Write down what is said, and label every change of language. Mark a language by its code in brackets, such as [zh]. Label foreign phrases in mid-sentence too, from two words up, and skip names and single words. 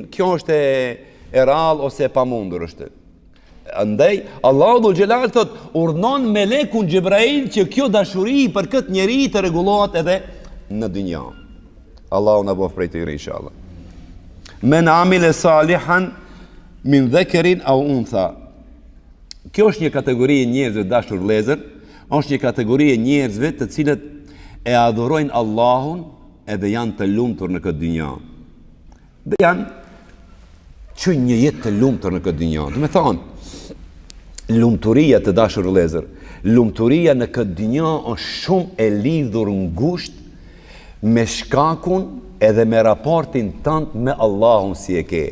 [sq] Kjo është e rrallë ose e pamundur është. Andaj, Allahu Dhul Gjelal thot, urdhnon melekun Gjibrail që kjo dashuri për këtë njeri të rregullohet edhe në dynja. Allahu na bëf prej tyre inshallah. [ar] من عمل صالحا من ذكر أو أنثى. [sq] Kjo është një kategori e njerëzve dashur vëllezër, është një kategori e njerëzve të cilët e adhurojnë Allahun edhe janë të lumtur në këtë dynja. Dhe janë që një jetë të lumtur në këtë dynja. Do të thonë, lumturia të dashur vëllezër, lumturia në këtë dynja është shumë e lidhur ngushtë me shkakun edhe me raportin tënd me Allahun si e ke.